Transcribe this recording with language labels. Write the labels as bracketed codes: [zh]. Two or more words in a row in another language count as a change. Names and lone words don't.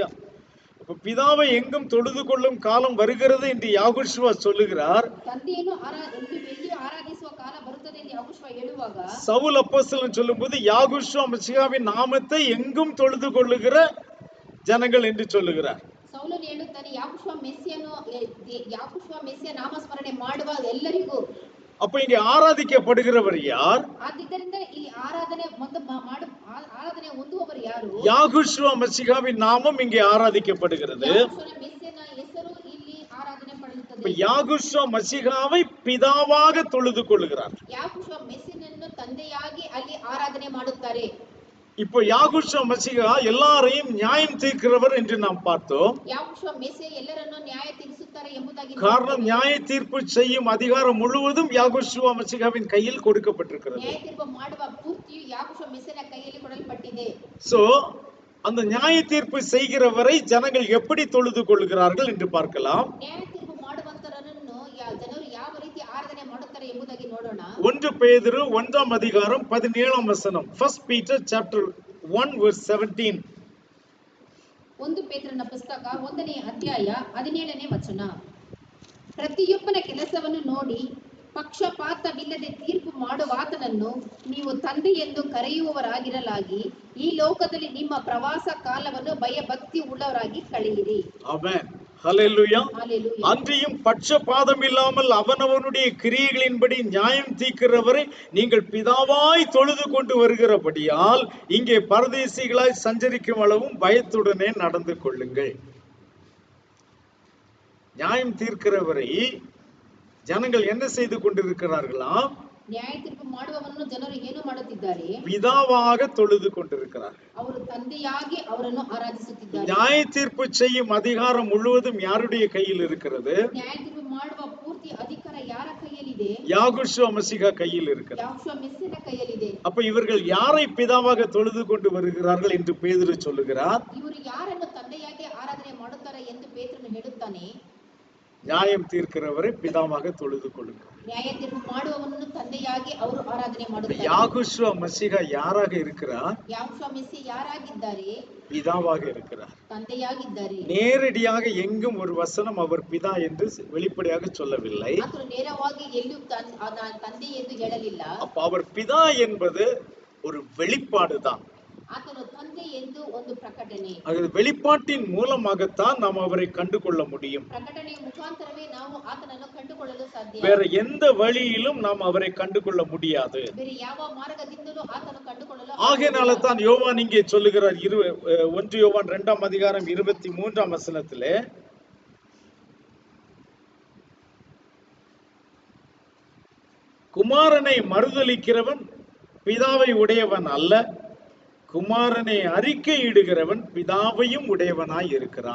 [ta] பிதாவை எங்கும் தொழுது கொள்ளும் காலம் வருகிறது என்று யாகுஷுவா சொல்லுகிறார். சவுல் அப்போஸ்தலன் சொல்லும்போது யாகுஷுவா மெசியாவின் நாமத்தை எங்கும் தொழுது கொள்ளுகிற ஜனங்கள் என்று சொல்லுகிறார். [kn] ಸೌಲನು ಹೇಳುತ್ತಾನೆ, ಯಾಕುಶ್ವ ಮೆಸ್ಸಿಯ ನಾಮಸ್ಮರಣೆ ಮಾಡುವ ಎಲ್ಲರಿಗೂ. [ta] அப்ப இங்க ஆராதிக்கப்படுகிறவர் யார்? [kn] ಆದ್ದರಿಂದ ಇಲ್ಲಿ ಆರಾಧನೆ ಹೊಂದುವವರು ಯಾರು? [ta] யாகுஷுவா மெசியாவின் நாமம் இங்கே ஆராதிக்கப்படுகிறது. [kn] ಮೆಸ್ಸಿಯನ ಹೆಸರು ಇಲ್ಲಿ ಆರಾಧನೆ ಪಡೆಯುತ್ತದೆ. [ta] யாகுஷுவா மெசியாவை பிதாவாக தொழுது கொள்ளுகிறார். [kn] ಯಾಕುಶ್ವ ಮೆಸ್ಸಿಯನನ್ನು ತಂದೆಯಾಗಿ ಅಲ್ಲಿ ಆರಾಧನೆ ಮಾಡುತ್ತಾರೆ. [ta] இப்போ யாகுஷுவா மெசியா எல்லாரையும் நியாயம் தீர்க்கிறவர் என்று நாம் பார்த்தோம். [kn] ಯಾಕುಶ್ವ ಮೆಸ್ಸಿಯ ಎಲ್ಲರನ್ನು ನ್ಯಾಯ ತೀರಿಸುತ್ತಾರೆ ಎಂಬುದಾಗಿ. [ta] காரணம், நியாய தீர்ப்பு செய்யும் அதிகாரம் முழுவதும் யாகுஷுவா மெசியாவின் கையில் கொடுக்கப்பட்டிருக்கிறது. [kn] ನ್ಯಾಯ ತೀರ್ಪು ಮಾಡುವ ಪೂರ್ತಿಯು ಯಾಕುಶ್ವ ಮೆಸ್ಸಿಯನ ಕೈಯಲ್ಲಿ ಕೊಡಲ್ಪಟ್ಟಿದೆ. [ta] சோ அந்த நியாய தீர்ப்பு செய்கிறவரை ஜனங்கள் எப்படி தொழுது கொள்கிறார்கள் என்று பார்க்கலாம். [kn] ನ್ಯಾಯ ತೀರ್ಪು ಮಾಡುವಂತರನ್ನು ಜನರು ಯಾವ ರೀತಿ ಆರಾಧನೆ ಮಾಡುತ್ತಾರೆ ಎಂಬುದಾಗಿ ನೋಡೋಣ. [ta] 1 பேதுரு 1ஆம் அதிகாரம் 17ஆம் வசனம். [en] 1 Peter chapter 1 verse 17. [kn] 1 ಪೇತ್ರನ ಪುಸ್ತಕ 1ನೇ ಅಧ್ಯಾಯ 17ನೇ ವಚನ. ಪ್ರತಿಯೊಬ್ಬನ ಕೆಲಸವನ್ನು ನೋಡಿ ಪಕ್ಷಪಾತವಿಲ್ಲದೆ ತೀರ್ಪು ಮಾಡುವಾತನನ್ನು ನೀವು ತಂದೆ ಎಂದು ಕರೆಯುವವರಾಗಿರಲಾಗಿ ಈ ಲೋಕದಲ್ಲಿ ನಿಮ್ಮ ಪ್ರವಾಸ ಕಾಲವನ್ನು ಭಯಭಕ್ತಿ உள்ளவராಗಿ ಕಳೆಯಿರಿ. ಆಮೆನ್. [ta] ஹல்லேலூயா. அன்றியும் பட்சபாதம் இல்லாமல் அவனவனுடைய கிரியைகளின்படி நியாயம் தீர்க்கிறவரை நீங்கள் பிதாவாய் தொழுது கொண்டு வருகிறபடியால் இங்கே பரதேசிகளாய் சஞ்சரிக்கும் அளவும் பயத்துடனே நடந்து கொள்ளுங்கள். நியாயம் தீர்க்கிறவரை ஜனங்கள் என்ன செய்து கொண்டிருக்கிறார்களாம்? [kn] ನ್ಯಾಯ ತೀರ್ಪು ಮಾಡುವವರನ್ನು ಜನರು ಏನು ಮಾಡುತ್ತಿದ್ದಾರೆ? [ta] பிதாவாக தொழுது கொண்டிருக்கிறார்கள். [kn] ಅವರು ತಂದೆಯಾಗಿ ಅವರನ್ನು ಆರಾಧಿಸುತ್ತಿದ್ದಾರೆ. [ta] நியாய தீர்ப்பு செய்யும் அதிகாரம் முழுவதும் யாருடைய கையில் இருக்கிறது? [kn] ನ್ಯಾಯ ತೀರ್ಪು ಮಾಡುವ ಪೂರ್ತಿ ಅಧಿಕಾರ ಯಾರ ಕೈಯಲ್ಲಿದೆ? [ta] யாகுஷுவா மெசியா கையில் இருக்கிறது. [kn] ಯಾಕುಶ್ವ ಮೆಸ್ಸಿಯನ ಕೈಯಲ್ಲಿದೆ. [ta] அப்ப இவர்கள் யாரை பிதாவாக தொழுது கொண்டு வருகிறார்கள் என்று பேதுரு சொல்லுகிறார்? [kn] ಇವರು ಯಾರನ್ನು ತಂದೆಯಾಗಿ ಆರಾಧನೆ ಮಾಡುತ್ತಾರೆ ಎಂದು ಪೇತ್ರನು ಹೇಳುತ್ತಾನೆ. [ta] நியாயம் தீர்க்கிறவரை பிதாவாக தொழுது கொள்ளுங்கள். [kn] ನ್ಯಾಯ ತೀರ್ಪು ಮಾಡುವವನನ್ನು ತಂದೆಯಾಗಿ ಅವರು ಆರಾಧನೆ ಮಾಡುತ್ತಾರೆ. [ta] யாகுஷுவா மெசியா யாராக இருக்கிறார்? [kn] ಯಾಕುಶ್ವ ಮೆಸ್ಸಿ ಯಾರಾಗಿದ್ದಾರೆ? [ta] பிதாவாக இருக்கிறார். [kn] ತಂದೆಯಾಗಿದ್ದಾರೆ. [ta] நேரடியாக எங்கும் ஒரு வசனம் அவர் பிதா என்று வெளிப்படையாக சொல்லவில்லை. [kn] ಆತನು ನೇರವಾಗಿ ಎಲ್ಲಿಯೂ ತಂದೆ ಎಂದು ಹೇಳಲಿಲ್ಲ. [ta] அப்ப அவர் பிதா என்பது ஒரு வெளிப்பாடுதான். [kn] ಆತನು ತಂದೆ ಎಂದು ಒಂದು ಪ್ರಕಟಣೆ. [ta] அது வெளிப்பாட்டின் மூலமாகத்தான் நாம் அவரை கண்டு கொள்ள முடியும். [kn] ಪ್ರಕಟಣೆಯ ಮುಖಾಂತರವೇ ನಾವು ಆತನನ್ನು ಕಂಡುಕೊಳ್ಳಲು ಸಾಧ್ಯ. [ta] வேற எந்த வழியிலும் நாம் அவரை கண்டு கொள்ள முடியாது. [kn] ಬೇರೆ ಯಾವ ಮಾರ್ಗದಿಂದಲೂ ಆತನು ಕಂಡುಕೊಳ್ಳಲು. [ta] ஆகையால தான் யோவான் இங்கே சொல்லுகிறார் 1 யோவான் 2ஆம் அதிகாரம் 23ஆம் வசனத்திலே, குமாரனை மறுதலிக்கிறவன் பிதாவை உடையவன் அல்ல, குமாரனை அறிக்கையிடுகிறவன் பிதாவையும் உடையவனாய் இருக்கிறான்.